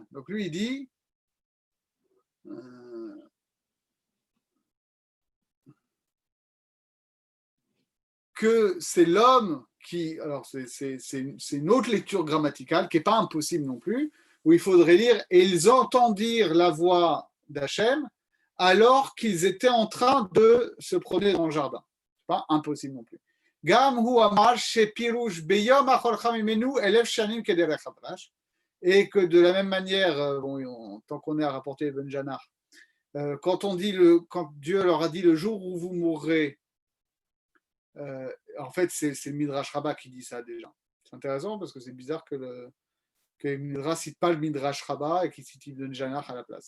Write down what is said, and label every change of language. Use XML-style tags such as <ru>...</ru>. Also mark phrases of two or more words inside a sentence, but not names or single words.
<fr>Donc lui il dit que c'est l'homme qui, alors c'est une autre lecture grammaticale qui n'est pas impossible non plus, où il faudrait lire et ils entendirent la voix d'Hachem alors qu'ils étaient en train de se promener dans le jardin. C'est pas impossible non plus.</fr> <he>גם הוא אמר שפירוש ביום אכלך ממנו אלף שנים כדרך הבר"ש,</he> <fr>et que de la même manière, tant qu'on est à rapporter Ben Janar, quand Dieu leur a dit le jour où vous mourrez, en fait, c'est le Midrash Rabbah qui dit ça déjà. C'est intéressant parce que c'est bizarre que le Midrash ne cite pas le Midrash Rabbah et qu'il cite Ibn Janach à la place.</fr>